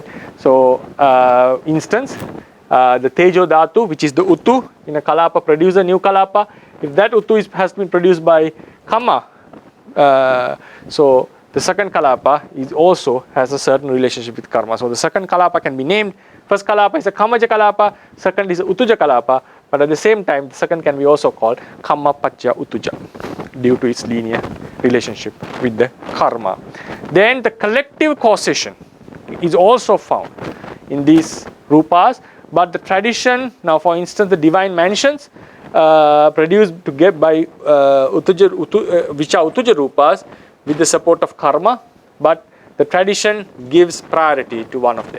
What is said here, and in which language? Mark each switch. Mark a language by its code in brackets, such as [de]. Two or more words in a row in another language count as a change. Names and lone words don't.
[en] So instance, the [pi] Tejo Dhatu, [en] which is the Utu in a Kalapa, produce a new Kalapa. If that Utu has been produced by Kamma, so the second kalapa is also has a certain relationship with karma. So the second kalapa can be named. First kalapa is a [pi] kammaja kalapa, [en] second is a [pi] utuja kalapa, [en] but at the same time the second can be also called [pi] kamma pacca utuja [en] due to its linear relationship with the karma. Then the collective causation is also found in these rupas, but the tradition, now for instance the divine mansions produced to get by which are utuja rupas with the support of karma, but the tradition gives priority to one of them.